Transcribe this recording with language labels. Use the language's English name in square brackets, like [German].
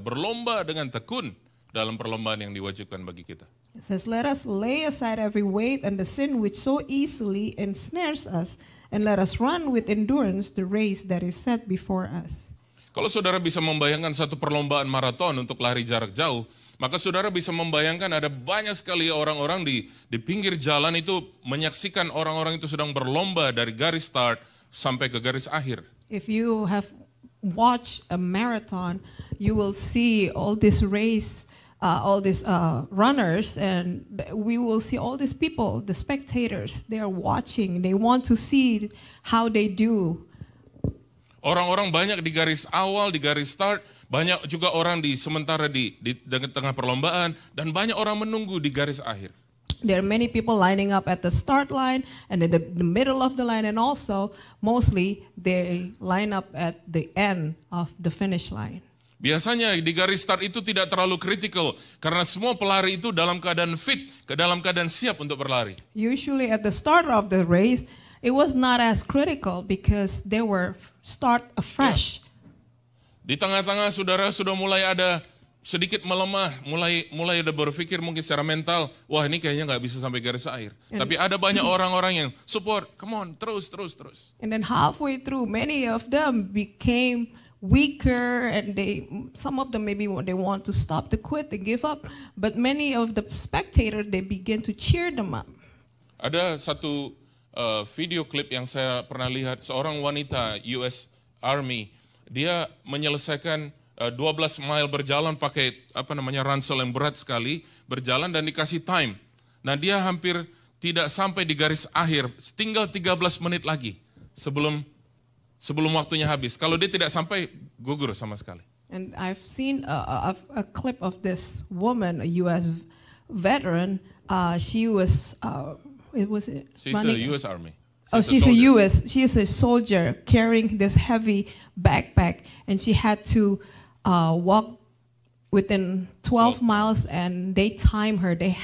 [Indonesian] Berlomba dengan tekun dalam perlombaan yang diwajibkan bagi kita. [English] It says, let us lay aside every weight and the sin which so easily ensnares us, and let us run with endurance the race that is set before us. [Indonesian] Kalau saudara bisa membayangkan satu perlombaan maraton untuk lari jarak jauh, maka saudara bisa membayangkan ada banyak sekali orang-orang di pinggir jalan itu menyaksikan orang-orang itu sedang berlomba dari garis start sampai ke garis akhir. [English] If you have watched a marathon, you will see all this race, all these runners, and we will see all these people, the spectators, they are watching, they want to see how they do. [Indonesian] Orang-orang banyak di garis awal, di garis start, banyak juga orang di tengah perlombaan, dan banyak orang menunggu di garis akhir. [English] There are many people lining up at the start line and at the middle of the line, and also mostly they line up at the end of the finish line. [Indonesian] Biasanya di garis start itu tidak terlalu kritikal karena semua pelari itu dalam keadaan fit, dalam keadaan siap untuk berlari. [English] Usually at the start of the race, it was not as critical because they were start afresh. [Indonesian] Di tengah-tengah saudara sudah mulai ada sedikit melemah, mulai ada berpikir mungkin secara mental, wah ini kayaknya nggak bisa sampai garis akhir. Tapi ada banyak orang-orang yang support, [English] come on, [Indonesian] terus. [English] And then halfway through, many of them became weaker, and some of them maybe they want to stop, to quit, to give up. But many of the spectators, they begin to cheer them up. [Indonesian] Ada satu video klip yang saya pernah lihat, seorang wanita US Army, dia menyelesaikan 12 mile berjalan pakai ransel yang berat sekali, berjalan dan dikasih time. Nah dia hampir tidak sampai di garis akhir, tinggal 13 menit lagi sebelum waktunya habis. Kalau dia tidak sampai, gugur sama sekali. [English] And I've seen a clip of this woman, a U.S. veteran. She was She's a U.S. Army. She is a soldier carrying this heavy backpack, and she had to walk within 12 miles, and they time her.